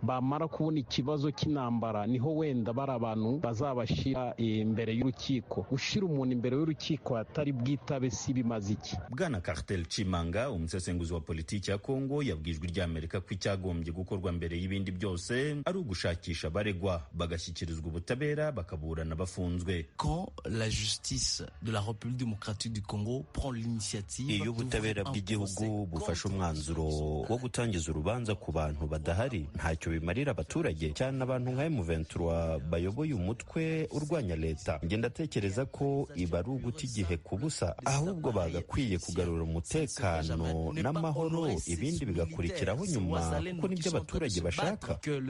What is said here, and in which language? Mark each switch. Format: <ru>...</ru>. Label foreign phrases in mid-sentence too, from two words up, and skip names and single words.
<rw>Bamara kubona ikibazo cy'intambara niho wenda bari abantu bazabashira imbere y'urukiko. Ushira umuntu imbere y'urukiko atari bwitabe si bimaze iki? Bwana Cartel Chimanga, umusesenguzi wa politiki ya Kongo, yabwijwe ry'Amerika ko icyagombye gukorwa mbere y'ibindi byose ari ugushakisha baregwa bagashyikirizwa ubutabera bakaburana bafunzwe.</rw> <fr>Quand la justice de la République démocratique du Congo prend l'initiative,</fr> <rw>iyo ubutabera bw'igihugu bufashe umwanzuro wo gutangiza urubanza ku bantu badahari, ntacyo bimarira abaturage, cyane abantu nka M23 bayoboye umutwe urwanya leta. Nge ndatekereza ko iba ari uguta igihe ku busa, ahubwo bagakwiye kugarura umutekano n'amahoro, ibindi bigakurikiraho nyuma, kuko nibyo abaturage bashaka.</rw>